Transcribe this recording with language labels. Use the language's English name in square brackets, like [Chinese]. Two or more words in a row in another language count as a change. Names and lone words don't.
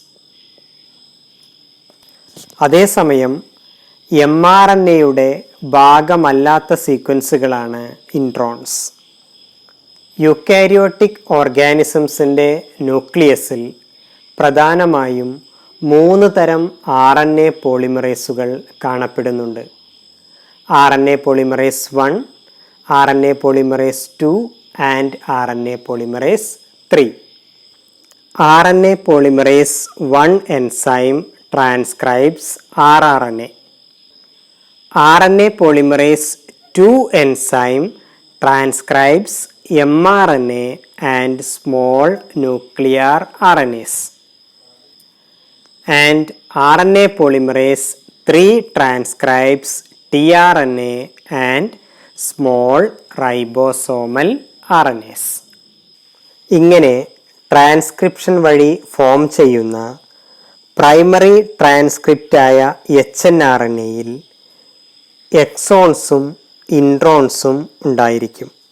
[Malayalam] അതേസമയം mRNAയുടെ ഭാഗമല്ലാത്ത സീക്വൻസുകളാണ് ഇൻട്രോൺസ്. [English] eukaryotic organisms [Malayalam] ന്യൂക്ലിയസിൽ പ്രധാനമായും 3 തരം [English] RNA polymerases [Malayalam] കാണപ്പെടുന്നുണ്ട്. [English] RNA polymerase 1, RNA polymerase 2 and RNA polymerase 3. RNA polymerase 1 enzyme transcribes rRNA. RNA polymerase 2 enzyme transcribes mRNA and small nuclear RNAs. And RNA polymerase 3 transcribes tRNA and small ribosomal RNAs. [Malayalam] ഇങ്ങനെ ട്രാൻസ്ക്രിപ്ഷൻ വഴി ഫോം ചെയ്യുന്ന [English] primary transcript [Malayalam] hnRNAയിൽ എക്സോൺസും ഇൻട്രോൺസും ഉണ്ടായിരിക്കും.